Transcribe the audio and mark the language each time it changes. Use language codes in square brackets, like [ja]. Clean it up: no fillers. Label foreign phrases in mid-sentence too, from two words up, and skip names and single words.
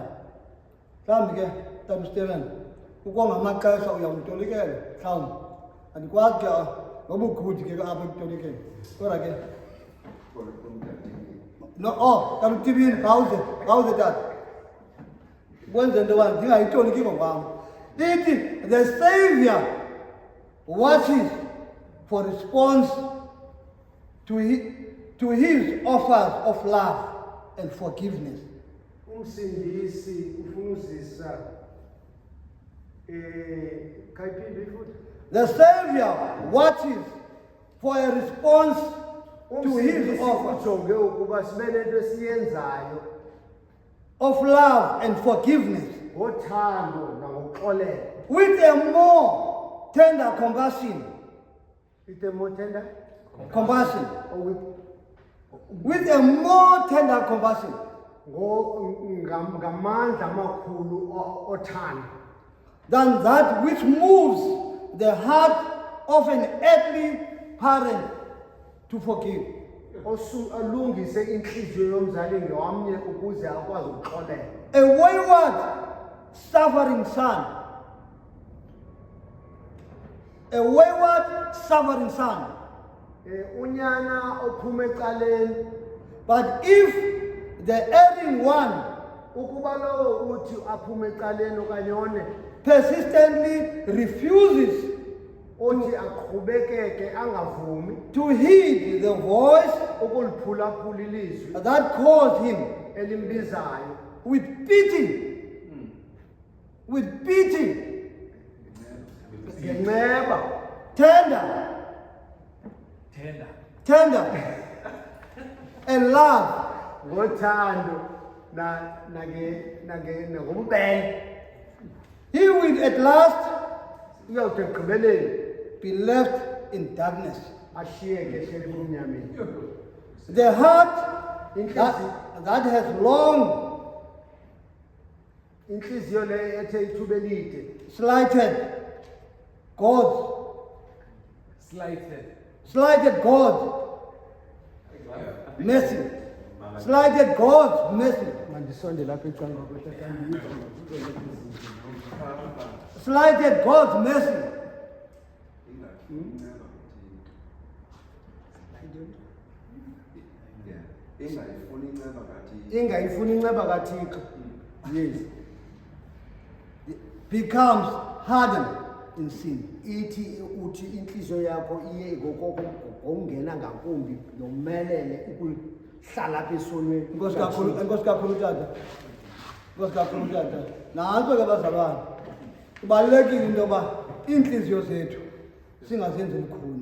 [xh] Mhlawumbi ke Tata Stephen ukongamaxesha uyawutolikela mhlawumbi andikwazi ke nobukhudi ke apha ekutolikeni kodwa ke no Tata Tibini ngawuze tata ukwenza into yoba ndingayitoliki ngokwam. [en] Ithi the Savior watches for response to his offers of love and forgiveness. [xh] Umsindisi ufuna uzisa kayiphinde futhi. [en] The Savior watches for a response to his offers [xh] ujonge ukuba sibe nento esiyenzayo [en] of love and forgiveness [xh] ngothando nangokuxolela [en] with a more tender compassion. With a more tender compassion. or With a more tender compassion. [xh] ngamandla amakhulu othando [en] Than that which moves the heart of an earthly parent to forgive. [xh] alungise inhliziyo yomzali ngomnye ukuze akwazi ukuxolela. [en] A wayward, suffering son. A wayward, suffering son. [xh] Unyana ophume ecaleni. [en] But if the erring one [xh] ukuba lowo uthi aphume ecaleni okanye one [en] persistently refuses [xh] othi aqhubekeke angavumi [en] to heed the voice [xh] ukuliphulaphula ilizwi [en] that calls him [xh] elimbizayo [en] with pity, [xh] ngenceba [en] tender and love, [xh] ngothando nangobubele [en] he will at last [xh] uyawuthi ekugqibeleni [en] be left in darkness. [xh] ashiyeke ehleli kumnyameni. [en] The heart that has long [xh] inhliziyo le ethe ithuba elide [en] slighted God's mercy. Slighted God's mercy. [xh] mandisonde lapha ecanga [en] Slighted God's mercy. [xh] ingayifuni inceba kaThixo. [en] Yes. becomes hardened in sin. [xh] Ithi uthi inhliziyo yakho iye ngokungena ngakumbi nomelele ukuhlala apha esonweni. Inkosi kakhulu tata. Nanso ke bazalwane. Kubalulekile into yoba iinhliziyo zethu singazenzi lukhuni.